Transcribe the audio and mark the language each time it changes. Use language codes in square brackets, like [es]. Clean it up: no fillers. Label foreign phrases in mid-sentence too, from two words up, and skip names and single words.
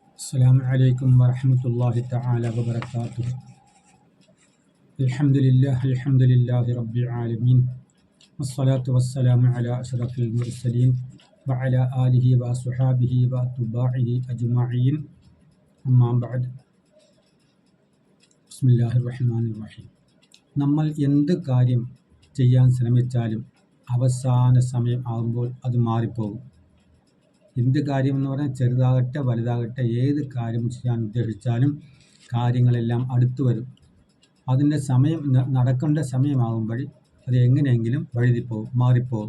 [ar] السلام عليكم ورحمة الله تعالى وبركاته. الحمد لله رب العالمين والصلاة والسلام على أشرف المرسلين وعلى آله وصحابه وأتباعه أجمعين. أما بعد. بسم الله الرحمن الرحيم. [ml] നമ്മൾ എന്ത് കാര്യം ചെയ്യാൻ ശ്രമിച്ചാലും അവസാന സമയം ആകുമ്പോൾ അത് മാറിപ്പോകും. എന്ത് കാര്യം എന്ന് പറഞ്ഞാൽ ചെറുതാകട്ടെ വലുതാകട്ടെ ഏത് കാര്യം ചെയ്യാൻ ഉദ്ദേശിച്ചാലും കാര്യങ്ങളെല്ലാം അടുത്തു വരും. അതിൻ്റെ സമയം നടക്കേണ്ട സമയമാകുമ്പോൾ അത് എങ്ങനെയെങ്കിലും വഴുതിപ്പോകും, മാറിപ്പോകും.